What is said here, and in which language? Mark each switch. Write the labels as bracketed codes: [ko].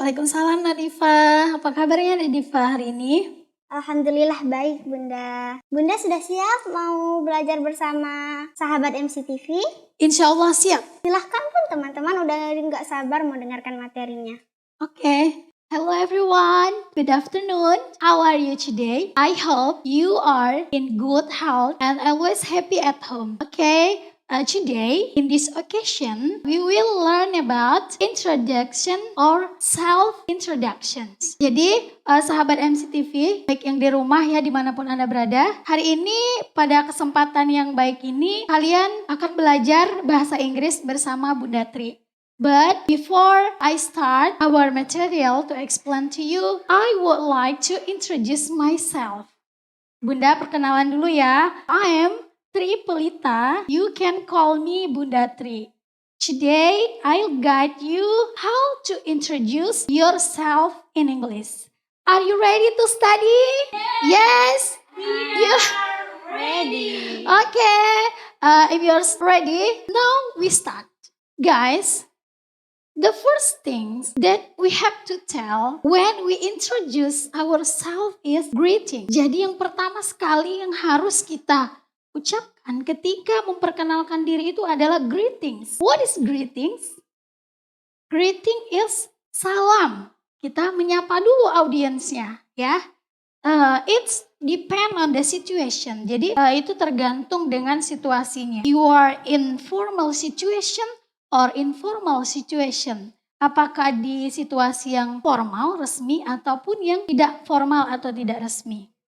[id] Waalaikumsalam Nadifa. Apa kabarnya Nadifa hari ini? Alhamdulillah baik Bunda. Bunda sudah siap mau belajar bersama sahabat MCTV? Insya Allah siap. Silahkan pun teman-teman udah nggak sabar mau dengarkan materinya. [en] Oke. Hello everyone. Good afternoon. How are you today? I hope you are in good health and always happy at home. Okay. Today, in this occasion, we will learn about introduction or self-introductions. [id] Jadi, sahabat MCTV, baik yang di rumah ya dimanapun Anda berada, hari ini pada kesempatan yang baik ini, kalian akan belajar bahasa Inggris bersama Bunda Tri. [en] But before I start our material to explain to you, I would like to introduce myself. Bunda, [id] perkenalan dulu ya. [en] I am Tri Pelita, you can call me Bunda Tri. Today, I'll guide you how to introduce yourself in English. Are you ready to study? Yes? We are ready. Okay, if you're ready, now we start. Guys, the first things that we have to tell when we introduce ourselves is greeting. [id] Jadi yang pertama sekali yang harus kita ucapkan ketika memperkenalkan diri itu adalah greetings. [en] What is greetings? Greeting is salam. [id] Kita menyapa dulu audiensnya ya. [en] It's depend on the situation. [id] Jadi itu tergantung dengan situasinya. [en] You are in formal situation or informal situation. [id] Apakah di situasi yang formal, resmi ataupun yang tidak formal atau tidak resmi.